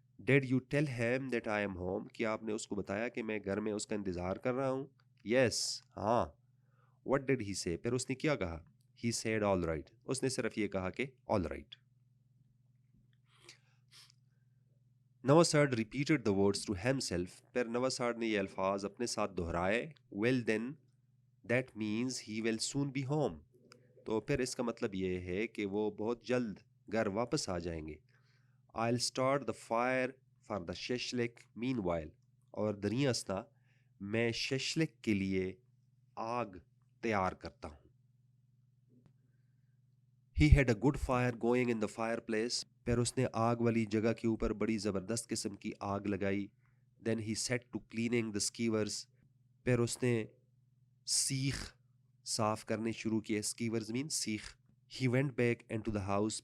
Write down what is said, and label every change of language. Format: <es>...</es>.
<en>Did you tell him that I am home?</en> <ur>کیا آپ نے اس کو بتایا کہ میں گھر میں اس کا انتظار کر رہا ہوں؟</ur> <en>Yes.</en> <ur>ہاں.</ur> <en>What did he say?</en> <ur>پھر اس نے کیا کہا؟</ur> <en>He said all right.</en> <ur>اس نے صرف یہ کہا کہ all right.</ur> <en>نواساڈ repeated the words to himself.</en> <ur>پھر نواساڈ نے یہ الفاظ اپنے ساتھ دہرائے.</ur> <en>Well then, that means he will soon be home.</en> <ur>تو پھر اس کا مطلب یہ ہے کہ وہ بہت جلد گھر واپس آ جائیں گے.</ur> <en>I'll start the fire for the shishlik meanwhile.</en> <ur>اور دریں اثنا میں ششلک کے لیے آگ تیار کرتا ہوں.</ur> <en>He had a good fire going in the fireplace.</en> <ur>پھر اس نے آگ والی جگہ کے اوپر بڑی زبردست قسم کی آگ لگائی.</ur> <en>Then he set to cleaning the skewers.</en> <ur>پھر اس نے سیخ صاف کرنے شروع کیے.</ur> <en>skewers mean سیخ. He went back into the house.</en>